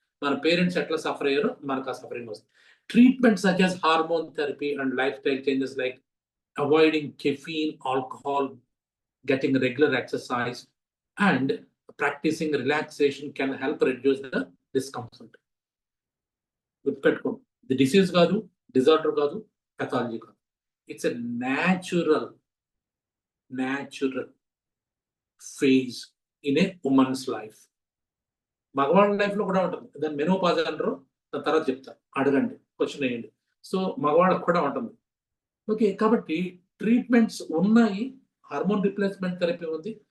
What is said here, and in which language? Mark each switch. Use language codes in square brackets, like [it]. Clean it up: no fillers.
[te] మన పేరెంట్స్ ఎట్లా సఫర్ అయ్యారో మనకు ఆ సఫరింగ్ వస్తుంది. [en] Treatment such as hormone therapy and life style changes like avoiding caffeine, alcohol, getting regular exercise and practicing relaxation can help reduce the discomfort. [te] The disease కాదు, disorder కాదు, pathology కాదు. [en] It's a natural phase in a woman's life. [te] మగవాళ్ళ life లో కూడా ఉంటుంది. దాన్ని menopause అంటారు, దాని తర్వాత చెప్తాను, అడగండి, క్వశ్చన్ వేయండి. సో మగవాళ్ళకు కూడా ఉంటుంది. ఓకే, కాబట్టి ట్రీట్మెంట్స్ ఉన్నాయి. హార్మోన్ రిప్లేస్మెంట్ థెరపీ ఉంది.